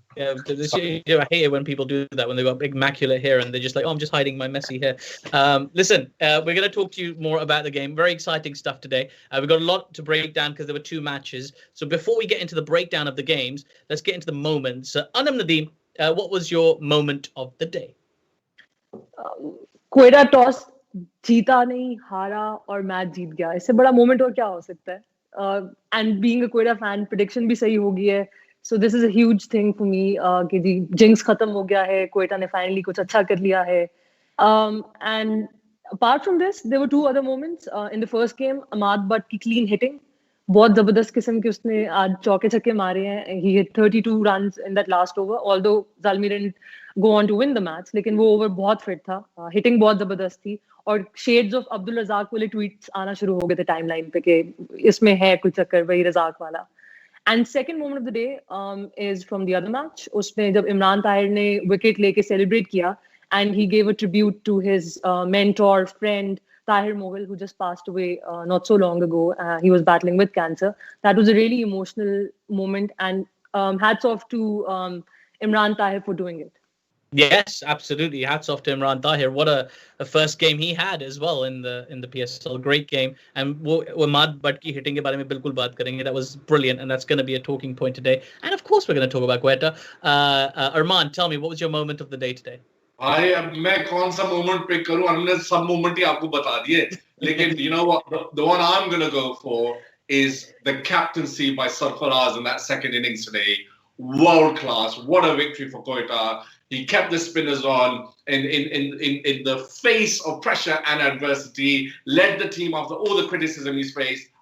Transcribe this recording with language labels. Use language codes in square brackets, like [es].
[en] Yeah, I hate it when people do that, when they've got big immaculate hair and they're just like, oh, I'm just hiding my messy hair. Listen, we're going to talk to you more about the game. Very exciting stuff today. We've got a lot to break down because there were two matches. So before we get into the breakdown of the games, let's get into the moments. Anam Nadeem, what was your moment of the day? [hi] Quetta toss जीता नहीं, हारा और match जीत गया. इससे बड़ा moment और क्या हो सकता है? [en] And being a Quetta fan, prediction [hi] भी सही हो गई है. [en] So this is a huge thing for me [hi] कि जी jinx खत्म हो गया है. Quetta ने finally कुछ अच्छा कर लिया है. [en] And apart from this, there were two other moments. In the first game, Ahmad Butt की clean hitting. [hi] बहुत जबरदस्त किस्म के उसने आज चौके छक्के मारे हैं. [en] He hit 32 runs in that last over. Although Zalmi didn't go on to win the match, [hi] लेकिन वो ओवर बहुत फिट था. Hitting बहुत जबरदस्त थी. और शेड्स ऑफ अब्दुल रजाक वाले ट्वीट्स आना शुरू हो गए थे टाइमलाइन पे कि इसमें है कुछ चक्कर वही रजाक वाला. [en] And second moment of the day is from the other match. उसमें जब इमरान ताहिर ने wicket लेके सेलिब्रेट किया and he gave a tribute to his mentor friend Tahir Moghal, who just passed away not so long ago. He was battling with cancer. That was a really emotional moment, and hats off to Imran Tahir for doing it. Yes, absolutely. Hats off to Imran Tahir. What a first game he had as well in the PSL. Great game. And [hi] Ahmad Butt ki hitting ke bare mein bilkul baat karenge. [en] That was brilliant, and that's going to be a talking point today. And of course, we're going to talk about Quetta. Armaan, tell me, what was your moment of the day today? [hi] भाई अब मैं कौन सा moment pick करूं? हमने सब moment ही आपको बता दिए. [en] लेकिन you know what, the one I'm going to go for is the captaincy by Sarfaraz in that second innings today. World class. What a victory for Quetta. He kept the spinners on in the face of pressure and adversity, led the team after all the criticism he's faced.